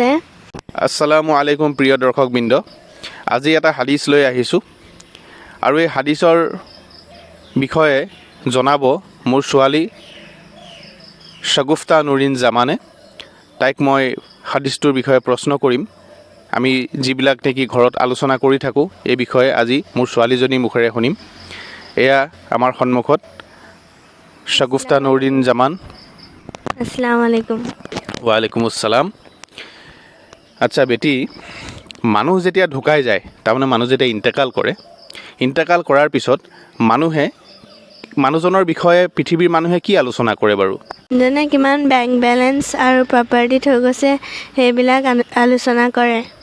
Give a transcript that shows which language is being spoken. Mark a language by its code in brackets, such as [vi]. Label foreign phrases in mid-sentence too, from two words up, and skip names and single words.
[ar] السلام عليكم [as] প্ৰিয় দৰ্শকবৃন্দ, আজি এটা হাদিছ লৈ আহিছোঁ আৰু এই হাদিছৰ বিষয়ে জনাব মোৰ ছোৱালী শাগুফতা নুৰিন জামানে। তাইক মই হাদিছটোৰ বিষয়ে প্ৰশ্ন কৰিম। আমি যিবিলাক নেকি ঘৰত আলোচনা কৰি থাকোঁ এই বিষয়ে আজি মোৰ ছোৱালীজনীৰ মুখেৰে শুনিম। এয়া আমাৰ সন্মুখত শাগুফতা নুৰিন জামান। [ar] السلام عليكم. وعليكم السلام. [as] আচ্ছা বেটি, মানুহ যেতিয়া ঢুকাই যায়, তাৰমানে মানুহ যেতিয়া ইন্তেকাল কৰাৰ পিছত মানুহজনৰ বিষয়ে পৃথিৱীৰ মানুহে কি আলোচনা কৰে বাৰু? যেনে কিমান [en] bank balance [as] আৰু প্ৰপাৰ্টি থৈ গৈছে সেইবিলাক আলোচনা কৰে।